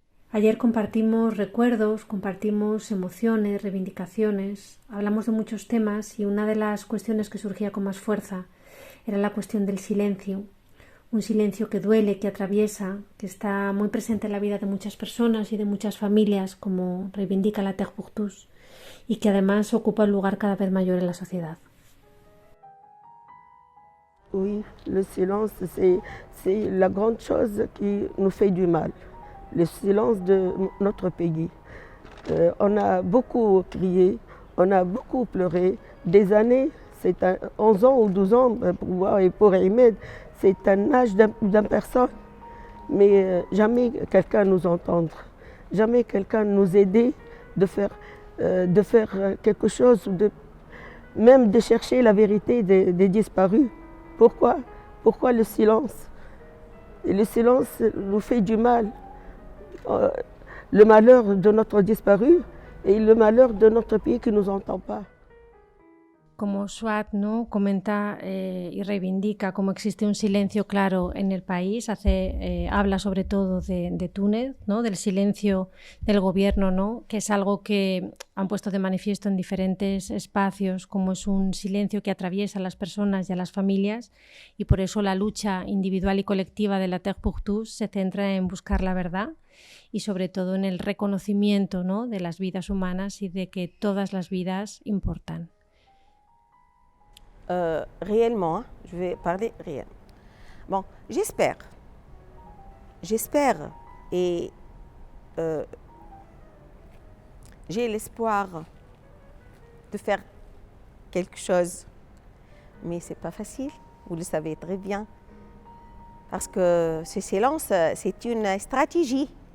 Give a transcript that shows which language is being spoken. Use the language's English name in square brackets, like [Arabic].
[Spanish] Ayer compartimos recuerdos, compartimos emociones, reivindicaciones, hablamos de muchos temas y una de las cuestiones que surgía con más fuerza era la cuestión del silencio. Un silencio que duele, que atraviesa, que está muy presente en la vida de muchas personas y de muchas familias, como reivindica la Terre pour tous, y que además ocupa un lugar cada vez mayor en la sociedad. [French] Oui, le silence, c'est la grande chose qui nous fait du mal. Le silence de notre pays. On a beaucoup crié, on a beaucoup pleuré. Des années, c'est 11 ans ou 12 ans pour voir et pour Ahmed, c'est un âge d'une personne. Mais jamais quelqu'un nous entendre, jamais quelqu'un nous aider de faire quelque chose, même de chercher la vérité des disparus. Pourquoi? Pourquoi le silence? Et le silence nous fait du mal. Le malheur de notre disparu et le malheur de notre pays qui ne nous entend pas. [Spanish] Como Suad, ¿no?, comenta y reivindica cómo existe un silencio claro en el país, habla sobre todo de Túnez, ¿no?, del silencio del gobierno, ¿no?, que es algo que han puesto de manifiesto en diferentes espacios, como es un silencio que atraviesa a las personas y a las familias, y por eso la lucha individual y colectiva de la Terre pour tous se centra en buscar la verdad y sobre todo en el reconocimiento, ¿no?, de las vidas humanas y de que todas las vidas importan. [French] Réellement, je vais parler réellement. Bon, j'espère et j'ai l'espoir de faire quelque chose, mais c'est pas facile, vous le savez très bien, parce que ce silence, c'est une stratégie.